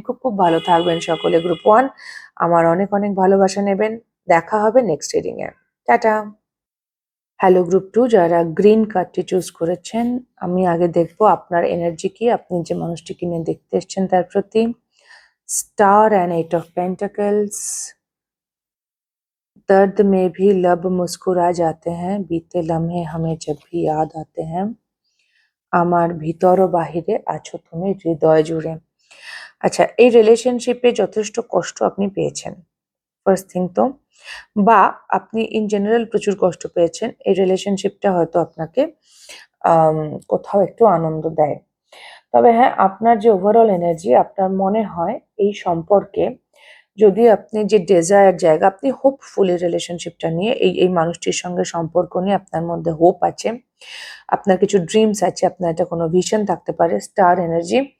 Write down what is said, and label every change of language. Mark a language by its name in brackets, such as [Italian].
[Bangla] খুব খুব ভালো থাকবেন সকলে। গ্রুপ 1 আমার অনেক অনেক ভালোবাসা নেবেন। দেখা হবে next reading a. Tata. Hello group 2, যারা গ্রিন কার্ডটি চুজ করেছেন, আমি আগে দেখবো আপনার এনার্জি কি, আপনি যে মানুষটিকে নিয়ে দেখতে এসছেন তার প্রতি। [English] Star and 8 of pentacles. [Hindi] दर्द में भी लब मुस्कुरा जाते हैं, बीते लम्हे हमें जब भी याद आते हैं, [Bangla] আমার ভিতর ও বাহিরে আছো তুমি হৃদয় জুড়ে। আচ্ছা, এই রিলেশনশিপে যথেষ্ট কষ্ট আপনি পেয়েছেন, ফার্স্ট থিং তো, বা আপনি ইন জেনারেল প্রচুর কষ্ট পেয়েছেন। এই রিলেশনশিপটা হয়তো আপনাকে আম, কোথাও একটু আনন্দ দেয়। তবে হ্যাঁ, আপনার যে ওভারঅল এনার্জি, আপনার মনে হয় এই সম্পর্কে, যদি আপনি যে ডেজায়ার জায়গা, আপনি হোপফুল এই রিলেশনশিপটা নিয়ে, এই মানুষটির সঙ্গে সম্পর্ক নিয়ে আপনার মধ্যে হোপ আছে, আপনার কিছু ড্রিমস আছে, আপনার একটা কোনো ভিশন থাকতে পারে, স্টার এনার্জি।